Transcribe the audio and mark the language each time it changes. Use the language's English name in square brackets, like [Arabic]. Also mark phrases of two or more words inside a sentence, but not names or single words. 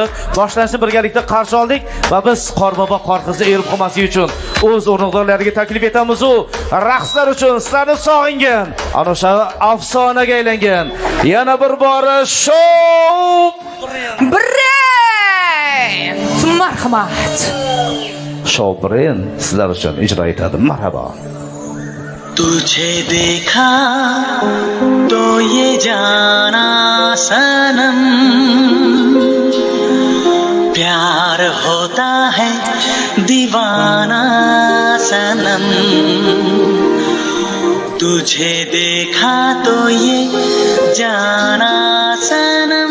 [Uzbek] Boshlanishni birgalikda qarshi oldik va biz Qorbobo Qorqizni erib qolmaslik uchun o'z o'rindiqlariga taklif etamiz. U raqslar uchun sizlarni sog'ingan, ana o'sha afsonaga aylangan yana bir bora shov Brand. Marhamat. Shov Brand sizlar uchun ijro etadi. Marhaba. [Hindi] तुझे देखा तो ये जाना सनम प्यार होता है दीवाना सनम तुझे देखा तो ये जाना सनम